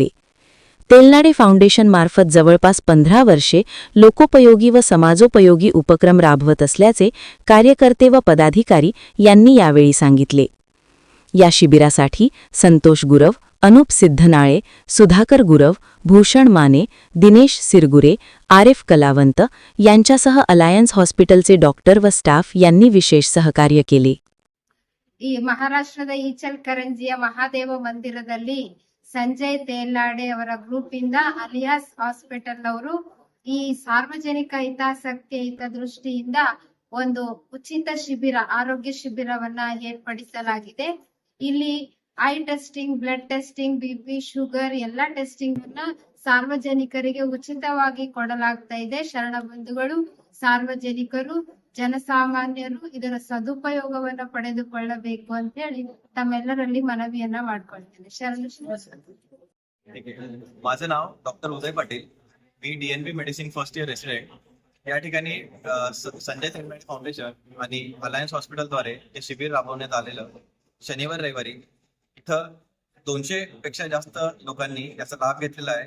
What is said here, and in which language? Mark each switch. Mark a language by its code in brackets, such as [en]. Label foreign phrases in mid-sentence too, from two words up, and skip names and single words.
[mr] तेलनाडे फाउंडेशनमार्फत जवळपास 15 वर्षे लोकोपयोगी व समाजोपयोगी उपक्रम राबवत असल्याचे कार्यकर्ते व पदाधिकारी यांनी यावेळी सांगितले. या शिबिरासाठी संतोष गुरव, अनुप सिद्धनाळे, सुधाकर गुरव, भूषण माने, दिनेश सिरगुरे, आरिफ कलावंत यांच्यासह अलायन्स हॉस्पिटलचे डॉक्टर व स्टाफ यांनी विशेष सहकार्य केले. [kn] ಈ ಮಹಾರಾಷ್ಟ್ರದ ಈಚಲ್ಕರಂಜಿಯ ಮಹಾದೇವ ಮಂದಿರದಲ್ಲಿ ಸಂಜಯ್ ತೇಲ್ನಾಡೆ ಅವರ ಗ್ರೂಪ್ ಇಂದ ಅಲಿಯಾಸ್ ಹಾಸ್ಪಿಟಲ್ ಅವರು ಈ ಸಾರ್ವಜನಿಕ ಹಿತಾಸಕ್ತಿಯ ಹಿತದೃಷ್ಟಿಯಿಂದ ಒಂದು ಉಚಿತ ಶಿಬಿರ ಆರೋಗ್ಯ ಶಿಬಿರವನ್ನ ಏರ್ಪಡಿಸಲಾಗಿದೆ. ಇಲ್ಲಿ [en] eye testing, blood testing, [kn] BP, ಶುಗರ್ ಎಲ್ಲ ಟೆಸ್ಟಿಂಗ್ ಅನ್ನ ಸಾರ್ವಜನಿಕರಿಗೆ ಉಚಿತವಾಗಿ ಕೊಡಲಾಗ್ತಾ ಇದೆ. ಶರಣ ಬಂಧುಗಳು, ಸಾರ್ವಜನಿಕರು, ಜನಸಾಮಾನ್ಯರು ಇದರ ಸದುಪಯೋಗವನ್ನ ಪಡೆದುಕೊಳ್ಳಬೇಕು ಅಂತ ಹೇಳಿ ತಮ್ಮೆಲ್ಲರಲ್ಲಿ ಮನವಿಯನ್ನ ಮಾಡ್ಕೊಳ್ತೇನೆ. ಶರಣು [mr] माझं नाव डॉक्टर उदय पाटील. मी DNB [en] medicine first year resident. [mr] या ठिकाणी संजय तेलनाडे फाउंडेशन आणि अलायन्स हॉस्पिटलद्वारे हे शिबिर राबवण्यात आलेलं. शनिवार रविवारी इथं 200 पेक्षा जास्त लोकांनी याचा लाभ घेतलेला आहे.